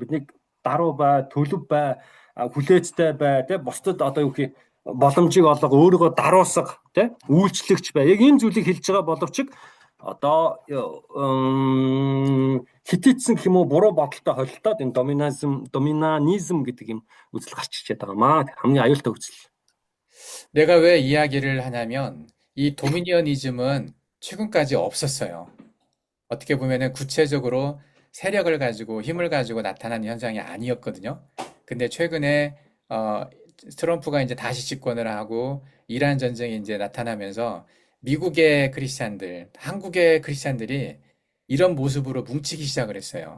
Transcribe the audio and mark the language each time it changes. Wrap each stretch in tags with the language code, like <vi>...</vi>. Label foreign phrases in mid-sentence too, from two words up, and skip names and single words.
<mn>Биднийг даруй бай, төлөв бай, хүлээцтэй бай, тэ бусдад одоо юу гэх боломжийг олго өөрийгөө даруусга тий үйлчлэгч бай. Яг энэ зүйлийг хэлж байгаа боловч одоо хитээдсэн гэх юм уу буруу бодолтой холилдоод энэ доминанизм гэдэг юм үзэл гарч ирчээд байгаа маа. хамгийн аюултай үзэл.</mn> <ko>내가 왜 이야기를 하냐면 이 도미니언이즘은 최근까지 없었어요. 어떻게 보면은 구체적으로 세력을 가지고 힘을 가지고 나타난 현상이 아니었거든요. 근데 최근에 트럼프가 이제 다시 집권을 하고 이란 전쟁이 이제 나타나면서 미국의 크리스찬들, 한국의 크리스찬들이 이런 모습으로 뭉치기 시작을 했어요.</ko>